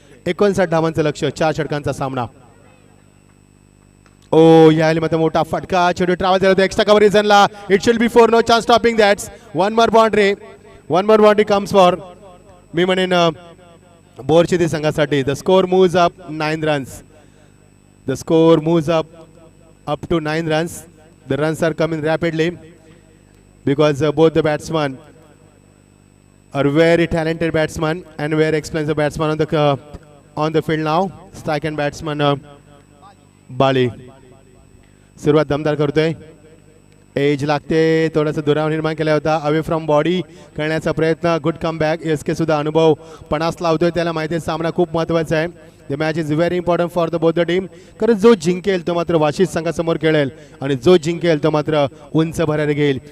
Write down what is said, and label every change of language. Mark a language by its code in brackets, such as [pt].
[mr] 59 धावांचं लक्ष्य, 4 षटकांचा सामना. ओ यायला मात्र मोठा फटका, चेंडू ट्रॅव्हल झाला होता extra cover रिझनला. [en] It should be 4, no chance stopping that's. One more boundary comes four, [mr] मी म्हणेन बोरचिदी संघासाठी. [en] The score moves up 9 runs. The score moves up to 9 runs. The runs are coming rapidly because both the batsmen are very talented batsmen and very experienced batsmen on the field now. Strike and batsman [mr] बाली सुरुवात दमदार करतोय. Age लागते, थोडासा दुरावा निर्माण केला होता. Away from body करण्याचा प्रयत्न. Good come back. SK सुद्धा अनुभव 50 लावतोय, त्याला माहिती आहे सामना खूप महत्त्वाचा आहे. [en] the match is very important for the both the team, [mr] कारण जो जिंकेल तो मात्र वाशिष संघासमोर खेळेल आणि जो जिंकेल तो मात्र उंच भरारी घेईल.